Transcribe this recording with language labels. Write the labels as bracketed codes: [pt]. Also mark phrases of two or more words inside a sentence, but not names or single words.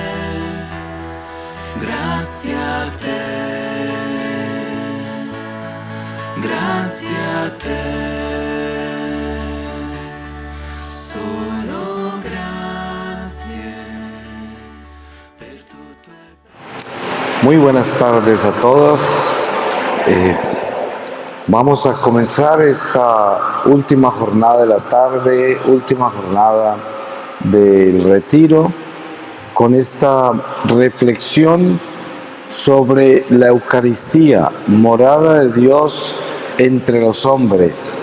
[it] Grazie a te, grazie a te, solo grazie per tutto e per... [es] Muy buenas tardes a todos. Vamos a comenzar esta última jornada de la tarde, última jornada del retiro, con esta reflexión sobre la Eucaristía, morada de Dios entre los hombres.